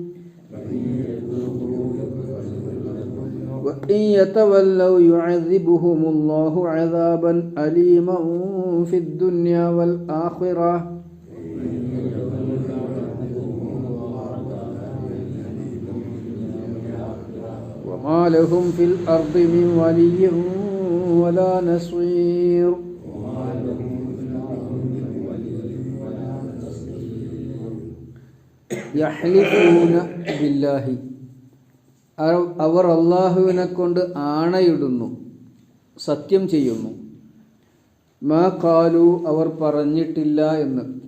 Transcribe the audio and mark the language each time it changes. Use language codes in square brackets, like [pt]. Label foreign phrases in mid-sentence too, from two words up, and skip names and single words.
[ar] وإن يتولوا يعذبهم الله عذابا أليما في الدنيا والآخرة وما لهم في الأرض من ولي ولا نصير. يحلفون بالله, [ml] അവർ അള്ളാഹുവിനെ കൊണ്ട് ആണയിടുന്നു, സത്യം ചെയ്യുന്നു. [ar] ما قالوا, [ml] അവർ പറഞ്ഞിട്ടില്ല എന്ന്.